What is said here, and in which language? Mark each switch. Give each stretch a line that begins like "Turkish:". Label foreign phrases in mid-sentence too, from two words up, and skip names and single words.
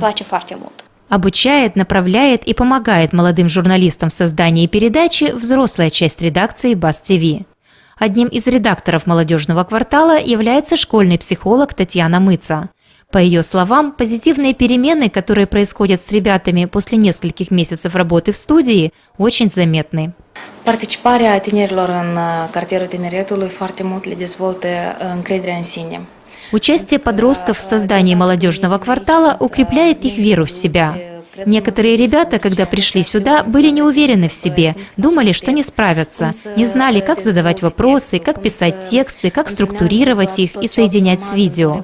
Russian: Обучает, направляет и помогает молодым журналистам в создании передачи взрослая часть редакции БАС-ТВ. Одним из редакторов молодежного квартала является школьный психолог Татьяна Мыца. По ее словам, позитивные перемены, которые происходят с ребятами после нескольких месяцев работы в студии, очень заметны.
Romanian: Participarea tinerilor în cartierul tineretului foarte mult le dezvoltă încrederea în sine.
Russian: Участие подростков в создании молодежного квартала укрепляет их веру в себя. Некоторые ребята, когда пришли сюда, были не уверены в себе, думали, что не справятся, не знали, как задавать вопросы, как писать тексты, как структурировать их и соединять с видео.